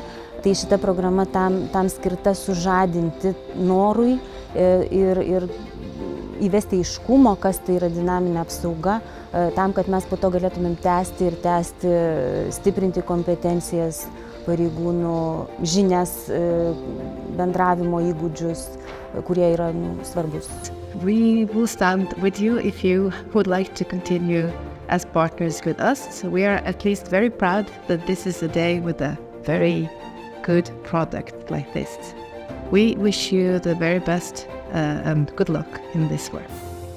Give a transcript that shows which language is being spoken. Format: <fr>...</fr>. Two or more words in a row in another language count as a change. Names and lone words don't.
<lt>Tai šita programa tam skirta sužadinti norui ir įvesti aiškumo, kas tai yra dinaminė apsauga, tam, kad mes po to galėtumėm tęsti, stiprinti kompetencijas pareigūnų, žinias, bendravimo įgūdžius, kurie yra svarbus.</lt> <en>We will stand with you if you would like to continue as partners with us. We are at least very proud that this is a day with a very good product like this. We wish you the very best and good luck in this work.</en>